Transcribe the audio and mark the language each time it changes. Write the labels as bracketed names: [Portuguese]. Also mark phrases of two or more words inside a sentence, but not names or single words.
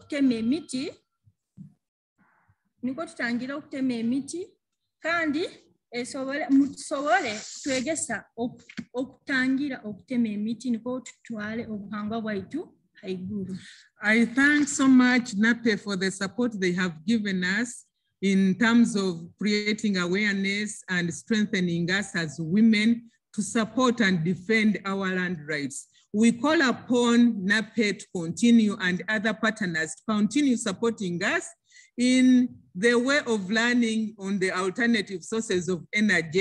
[Nyoro] okutema emiti kandi musobole twegesa okutangira okutema emiti niko tutwale obuhangwa bwaitu haiguru. [English] I thank so much NAPE for the support they have given us in terms of creating awareness and strengthening us as women to support and defend our land rights. We call upon NAPE to continue and other partners to continue supporting us in the way of learning on the alternative sources of energy.